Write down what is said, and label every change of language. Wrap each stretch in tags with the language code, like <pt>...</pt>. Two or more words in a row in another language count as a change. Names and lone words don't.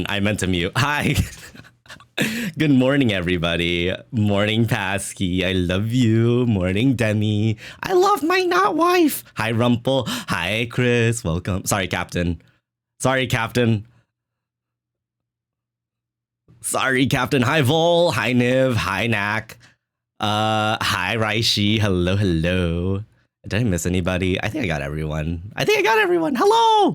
<en>I meant to mute. Hi. Good morning, everybody. Morning, Pasky. I love you. Morning, Demi. I love my not wife. Hi, Rumple. Hi, Chris. Welcome. Sorry, Captain. Sorry, Captain. Sorry, Captain. Hi, Vol. Hi, Niv. Hi, Knack. Hi, Raishi. Hello, hello. Did I miss anybody? I think I got everyone. Hello.</en>